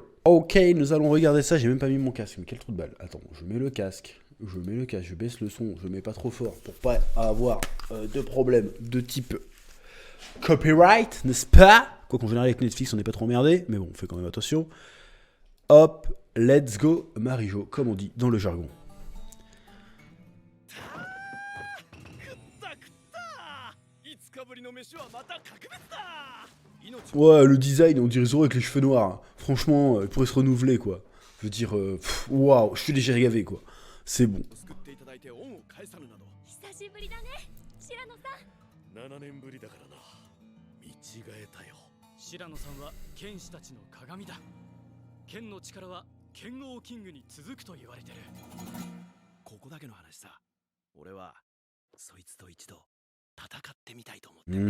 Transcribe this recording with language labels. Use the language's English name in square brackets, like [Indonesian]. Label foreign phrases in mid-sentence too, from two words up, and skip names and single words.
[French] Ok, nous allons regarder ça, j'ai même pas mis mon casque, mais quel trou de balle. Attends, je mets le casque, je baisse le son, je mets pas trop fort, pour pas avoir de problème de type copyright, n'est-ce pas? Quoi qu'en général avec Netflix on n'est pas trop emmerdé, mais bon, on fait quand même attention. Hop, [English] let's go [French] Marijo, comme on dit dans le jargon. Ouais, le design, on dirait Zoro avec les cheveux noirs. Franchement, il pourrait se renouveler, quoi. Je veux dire, waouh, je suis déjà gavé, quoi. C'est bon. [Japanese] 7 年ぶりだからな。見違えたよ。白野さんは剣士たちの鏡だ。剣の力は剣王キングに続くと言われてる。ここだけの話さ。俺はそいつと一度戦ってみたいと思ってる。